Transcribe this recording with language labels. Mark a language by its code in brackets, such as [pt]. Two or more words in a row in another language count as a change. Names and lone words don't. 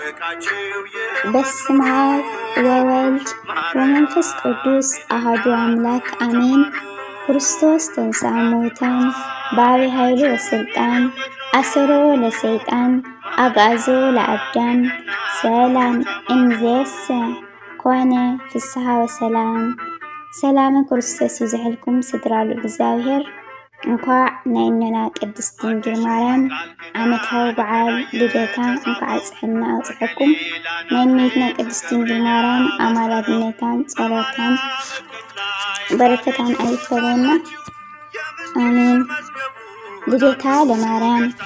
[gez] በስመ አብ ወወልድ ወመንፈስ ቅዱስ አሐዱ አምላክ አሜን። ክርስቶስ ተንሥአ እሙታን በዐቢይ ኃይሉ ወሥልጣን አሰሮ ለሰይጣን አግዓዞ ለአዳም ሰላም እምይእዜሰ ኮነ ፍስሐ [ti] ወሰላም። ሰላም ክርስቶስ ይብዛሕልኩም ስድራ እግዚአብሔር። እንኳዕ ናይ እኖና ቅድስት ድንግል ማርያም ዓመታዊ በዓል ልደታ እንኳዕ አጽሕና አውጽሐኩም። ናይ እመቤትና ቅድስት ድንግል ማርያም አማላጅነታን ጸሎታን በረከታን አይክፈለና አሜን። ልደታ ለማርያም